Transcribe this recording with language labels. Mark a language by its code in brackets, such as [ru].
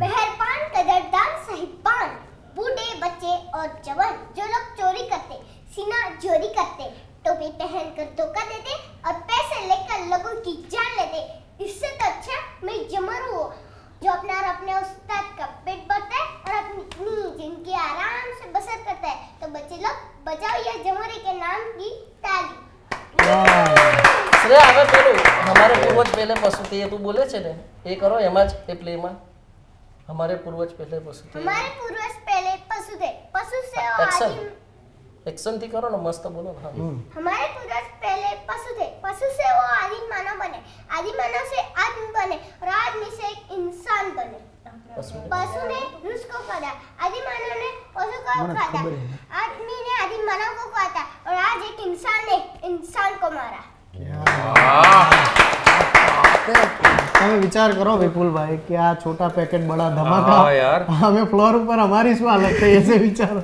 [hi] मेहरबान कदरदान साहिबान बूढ़े बच्चे और जवान जो लोग चोरी करते सीना चोरी करते टोपी पहन कर धोखा देते और पैसे लेकर लोगों की जान लेते इससे तो अच्छा मैं जमरू हूँ जो अपना और अपने उस्ताद का पेट भरता है और अपनी जिंदगी आराम से बसर करता है तो बच्चे लोग बजाओ ये जमरे के नाम की ताली [gu] શ્રેયા હવે પેલું [hi] हमारे पूर्वज पहले पशु थे [gu] ये તું બોલે છે ને એ કરો એમાં જ એ પ્લેમાં हमारे पूर्वज पहले पशु थे [hi] हमारे पूर्वज पहले पशु थे पशु से वो एक्शन आदिम [gu] एक्शन થી કરો ને મસ્ત બોલો ને હા [hi] हमारे पूर्वज पहले पशु थे पशु से वो आदिम मानव बने आदिम मानव से आदमी बने और आदमी से एक इंसान बने पशु ने मनुष्य को काटा आदिम मानव ने पशु को काटा आदमी ने आदिम मानव को काटा और आज एक इंसान ने इंसान को मारा [gu] તમે વિચાર કરો વિપુલભાઈ કે આ છોટા પેકેટ બડા ધમાકા હા યાર. અમે ફ્લોર ઉપર અમારી શું હાલત થઈ હશે વિચારો.